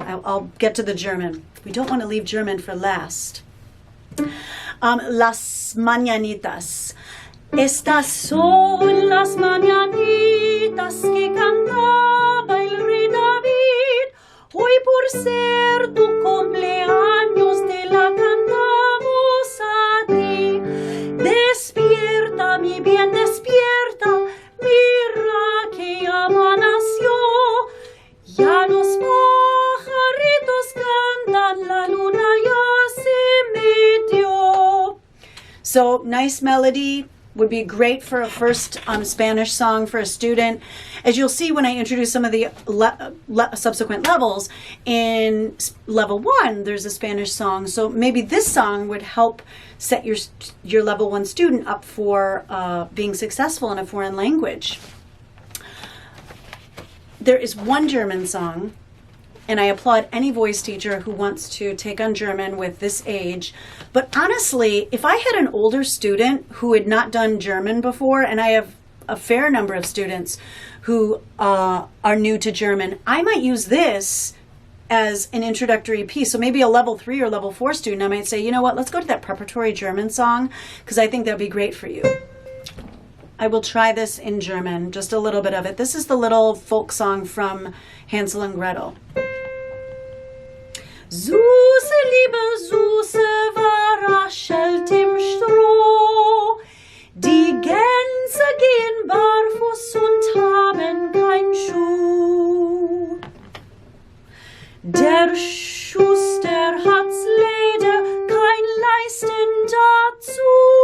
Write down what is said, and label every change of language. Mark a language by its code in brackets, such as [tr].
[en] I'll get to the German. We don't want to leave German for last. [es] Las mañanitas. Estas son las mañanitas que cantaba el rey David. Hoy por ser tu cumpleaños te la cantamos a ti. Despierta, mi bien, despierta. Mira que amaneció. Ya los pajaritos cantan, la luna ya se metió. [en] So, nice melody. Would be great for a first Spanish song for a student. As you'll see when I introduce some of the subsequent levels, in level 1 there's a Spanish song, so maybe this song would help set your level 1 student up for being successful in a foreign language. There is 1 German song, and I applaud any voice teacher who wants to take on German with this age. But honestly, if I had an older student who had not done German before, and I have a fair number of students who are new to German, I might use this as an introductory piece. So maybe a level 3 or level 4 student, I might say, you know what, let's go to that preparatory German song, because I think that'd be great for you. I will try this in German, just a little bit of it. This is the little folk song from Hansel and Gretel. [de] Süße, liebe Süße war raschelt im Stroh. Die Gänse gehen barfuß und haben kein Schuh. Der Schuster hat's leider kein Leisten dazu.